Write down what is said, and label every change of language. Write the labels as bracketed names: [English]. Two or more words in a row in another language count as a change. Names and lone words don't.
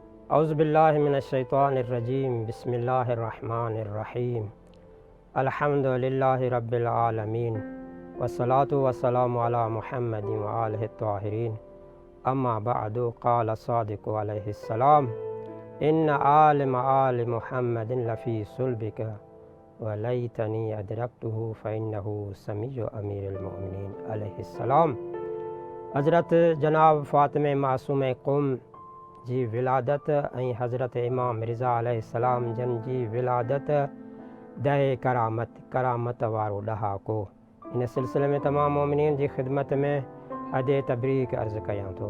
[Arabic] أعوذ بالله من الشيطان الرجيم بسم الله الرحمن الرحيم الحمد لله رب العالمين والصلاة والسلام على محمد وآله الطاهرين أما بعد قال الصادق عليه السلام إن آل محمد لفي صلبك وليتني أدركته فإنه سمي أمير المؤمنين عليه السلام. [Sindhi] हज़रत जनाब फ़ातिमा मासूम क़ौम जी विलादत ऐं हज़रत इमाम रिज़ा अलैहिस्सलाम जन जी विलादत दहे करामत वारो ॾहाको। इन सिलसिले में तमामु मोमिनीन जी ख़िदमत में अदे तबरीक अर्ज़ु कयां थो।